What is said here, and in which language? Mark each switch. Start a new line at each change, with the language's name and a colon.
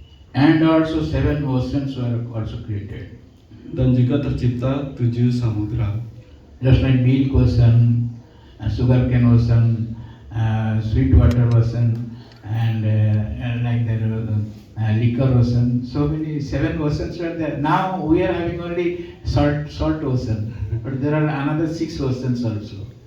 English: And also 7 oceans were also created.
Indonesian: dan juga tercipta 7 samudra.
English: Just like milk ocean, sugarcane ocean, sweet water ocean, and like the liquor ocean. So many 7 oceans were there. Now we are having only salt ocean, but there are another 6 oceans also.